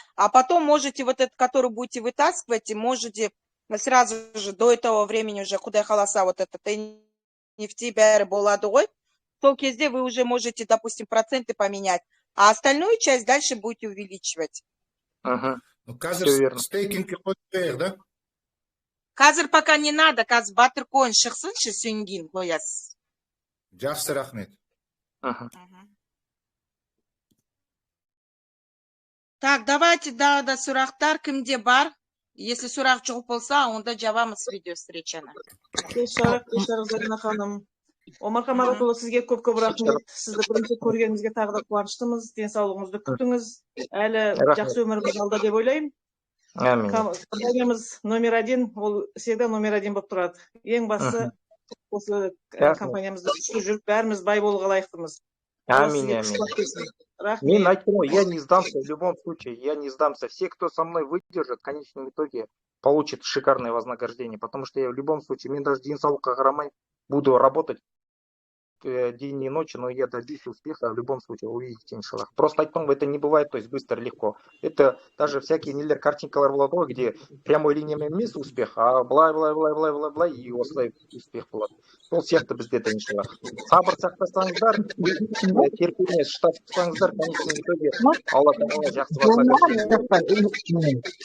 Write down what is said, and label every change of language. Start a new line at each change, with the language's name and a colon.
Russian: А потом можете вот этот, который будете вытаскивать, и можете сразу же до этого времени уже, куда халаса, вот этот NFT
Kazakh: бәрі болады ғой, сол кезде
Russian: вы уже можете, допустим, проценты поменять, а остальную часть дальше будете увеличивать.
Kazakh: Қазір стейкингке қойып, да? Қазір
Russian: пока не надо,
Kazakh: қазір Баттеркоин шықсыншы сүйінген қоясыз. Жақсы, рахмет.
Russian: Так, давайте, да,
Kazakh: сұрақтар кімде бар?
Russian: Если
Kazakh: сұрақ жоқ болса, онда жабамыз видео-встречаны. Кешарық, Зарина ханым. Омархан Маратұлы, сізге көп рахмет. Сізді бірінші көргенімізге тағы да қуаныштымыз. Денсаулығыңызды күтіңіз. Әлі жақсы өміріміз алда деп ойлаймын. Компаниямыз номер 1, ол
Russian: всегда
Kazakh: номер 1 болып тұрады. Ең басы осы компаниямызды күшті жүріп, бәріміз бай болуға лайықтымыз. Аминь. Мен айттым ғой,
Russian: я не сдамся в любом случае, я не сдамся. Все, кто со мной выдержит, в конечном итоге получит шикарное вознаграждение, потому что я в любом случае,
Kazakh: мен
Russian: даже
Kazakh: денсаулыққа қарамай
Russian: буду работать день и ночь, но я добьюсь успеха в любом случае, увидите, иншаллах. Просто это не бывает, то есть быстро, легко. Это даже всякие
Kazakh: нелер картинкалар болады,
Russian: где прямой
Kazakh: линиямен емес
Russian: успех, а
Kazakh: былай
Russian: и
Kazakh: осылай
Russian: успех болады.
Kazakh: Сол сияқты бізде де иншаллах. Сабыр сақтасаңыздар, терпение ұштап тұрсаңыздар,
Russian: в конечном итоге
Kazakh: Алла Тағала жақсы басады.